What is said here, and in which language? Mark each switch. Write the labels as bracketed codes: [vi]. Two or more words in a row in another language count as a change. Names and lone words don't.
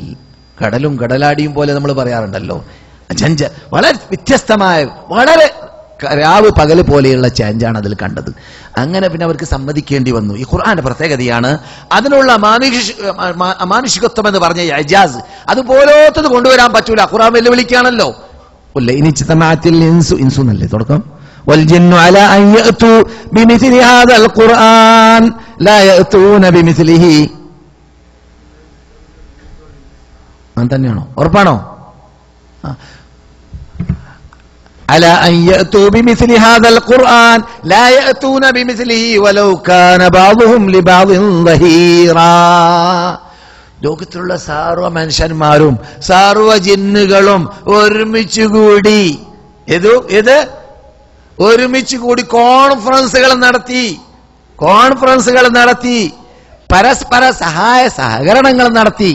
[ml] കടലും കടലാടിയും പോലെ നമ്മൾ പറയാറുണ്ടല്ലോ. വളരെ വ്യത്യസ്തമായ, വളരെ രാവ് പകല് പോലെയുള്ള ചേഞ്ചാണ് അതിൽ കണ്ടത്. അങ്ങനെ പിന്നെ അവർക്ക് സമ്മതിക്കേണ്ടി വന്നു. ഈ ഖുർആന്റെ പ്രത്യേകതയാണ് അതിനുള്ള അമാനുഷികത്വം എന്ന് പറഞ്ഞ ഇജാസ്. അതുപോലത്തത് കൊണ്ടുവരാൻ പറ്റൂല. ഖുർആൻ വെല്ലുവിളിക്കാണല്ലോ. ഇൻസു എന്നല്ലേ തുടക്കം? [ar] والجن على أن يأتوا بمثل هذا القرآن لا يأتون بمثله. [ml] തന്നെയാണോ? ഉറപ്പാണോ? [ar] على أن يأتوا بمثل هذا القرآن لا يأتون بمثله ولو كان بعضهم لبعض ظهيرا. [ml] ലോകത്തിലുള്ള സർവ്വ മനുഷ്യന്മാരും സർവ്വ ജിന്നുകളും ഒരുമിച്ചുകൂടി ഒരുമിച്ചുകൂടി കോൺഫറൻസുകൾ നടത്തി പരസ്പര സഹായ സഹകരണങ്ങൾ നടത്തി.